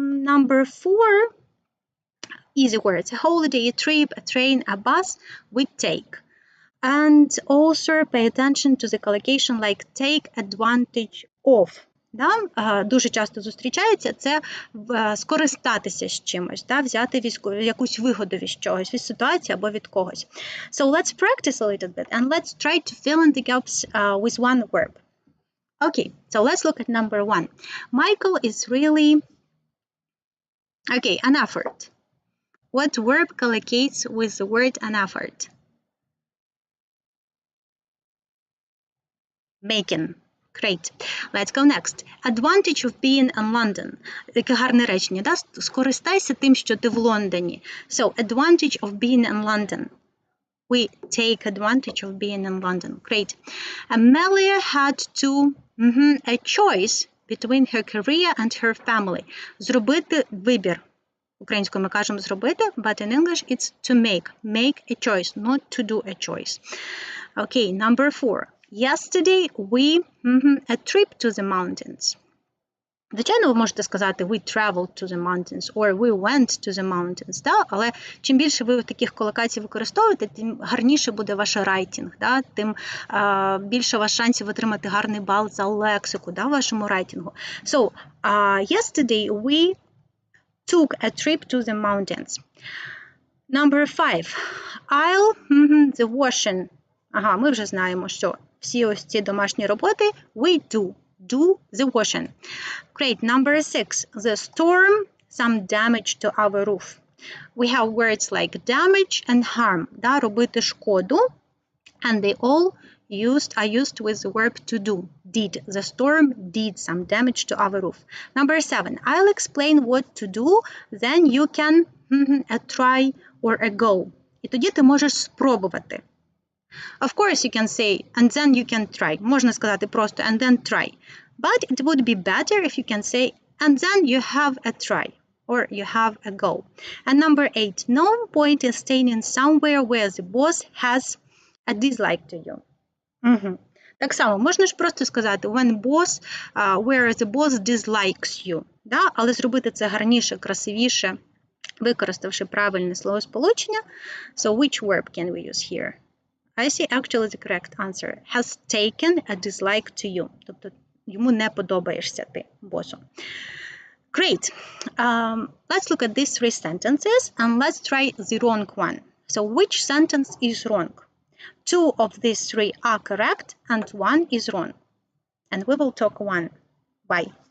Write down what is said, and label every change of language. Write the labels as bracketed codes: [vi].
[en] Number 4, easy words. A holiday, a trip, a train, a bus, we take. And also pay attention to the collocation like take advantage of. [uk] Да? Дуже часто зустрічається це скористатися з чимось, да? Взяти якусь вигоду від чогось, від ситуації або від когось. [en] So let's practice a little bit and let's try to fill in the gaps with one verb. Okay, so let's look at number 1. Michael is really, okay, an effort. What verb collocates with the word an effort? Making. Great. Let's go next. Advantage of being in London. [uk] Таке гарне речення, да? Скористайся тим, що ти в Лондоні. [en] So, advantage of being in London. We take advantage of being in London. Great. Amelia had to, a choice between her career and her family. [uk] Зробити вибір. Українською ми кажемо зробити, [en] but in English it's to make. Make a choice, not to do a choice. Okay, number 4. Yesterday we a trip to the mountains. [uk] Звичайно, ви можете сказати [en] we traveled to the mountains [uk] or we went to the mountains, да? Але чим більше ви таких колокацій використовуєте, тим гарніше буде ваш райтинг, да? Тим більше ваш шансів отримати гарний бал за лексику, да, в вашому райтингу. [en] So, yesterday we took a trip to the mountains. Number 5. I'll the washing. [uk] Ага, ми вже знаємо, що всі ось ці домашні роботи [en] we do the washing. Great. Number 6. The storm, some damage to our roof. We have words like damage and harm. [uk] Да, робити шкоду. [en] And they all are used with the verb to do. Did. The storm did some damage to our roof. Number 7. I'll explain what to do. Then you can a try or a go. [uk] І тоді ти можеш спробувати. [en] Of course, you can say, and then you can try. [uk] Можна сказати просто, [en] and then try. But it would be better if you can say, and then you have a try, or you have a go. And number 8, no point in staying somewhere where the boss has a dislike to you. [uk] Так само, можна ж просто сказати, [en] where the boss dislikes you. [uk] Да? Але зробити це гарніше, красивіше, використавши правильне словосполучення. [en] So, which verb can we use here? I see actually the correct answer. Has taken a dislike to you. [uk] Тобто йому не подобаєшся ти, босу. [en] Great. Let's look at these 3 sentences and let's try the wrong one. So which sentence is wrong? 2 of these 3 are correct and 1 is wrong. And we will talk one. Why?